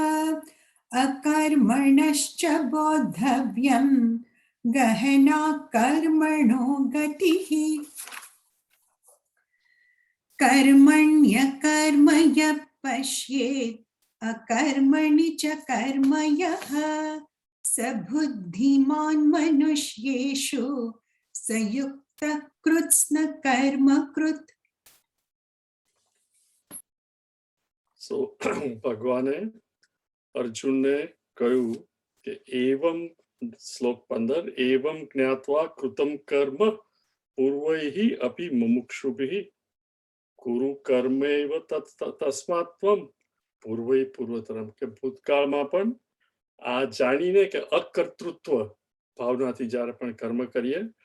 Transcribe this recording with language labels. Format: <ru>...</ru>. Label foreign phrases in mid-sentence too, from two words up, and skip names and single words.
<sa>अकर्मणश्च बोद्धव्यं गहना कर्मणो गतिः कर्मण्यकर्म यः पश्येत् अकर्मणि च कर्म यः स बुद्धिमान् मनुष्येषु स युक्तः कृत्स्न कर्म कृत्.</sa> <gu>So ભગવાને અર્જુનને કહ્યું કે એવમ શ્લોક 15</gu> <sa>એવમ જ્ઞાત્વા કૃતમ કર્મ પૂર્વૈઃ અપી મુમુક્ષુભિઃ કુરુ કર્મૈવ તસ્માत् ત્વં પૂર્વૈઃ પૂર્વતરમ</sa> <gu>કે ભૂતકાળમાં પણ આ જાણીને કે અકર્તૃત્વ ભાવનાથી જ્યારે પણ કર્મ કરીએ</gu>